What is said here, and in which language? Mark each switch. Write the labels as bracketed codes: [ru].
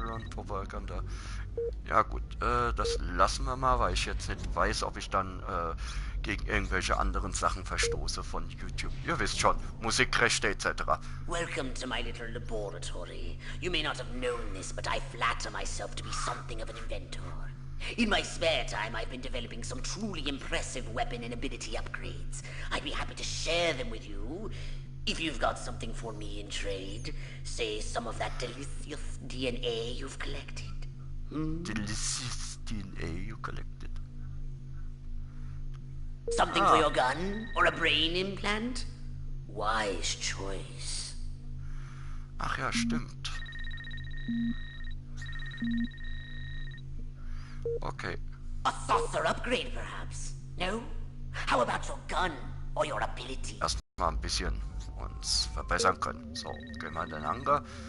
[de] Propaganda. Ja gut, das lassen wir mal, weil ich jetzt nicht weiß, ob ich dann gegen irgendwelche anderen Sachen verstoße von YouTube. Ihr wisst schon, Musikrechte etc. [en] Welcome to my little laboratory. You may not have known this, but I flatter myself to be something of an inventor. In my spare time, I've been developing some truly impressive weapon and ability upgrades. I'd be happy to share them with you. If you've got something for me in trade, say some of that delicious DNA you've collected. Delicious DNA you collected. Something for your gun? Or a brain implant? Wise choice. [de] Ach ja, stimmt. Okay. [en] A saucer upgrade, perhaps? No? How about your gun or your ability? [de] Erstmal ein bisschen uns verbessern können. So, gehen wir in den Hangar.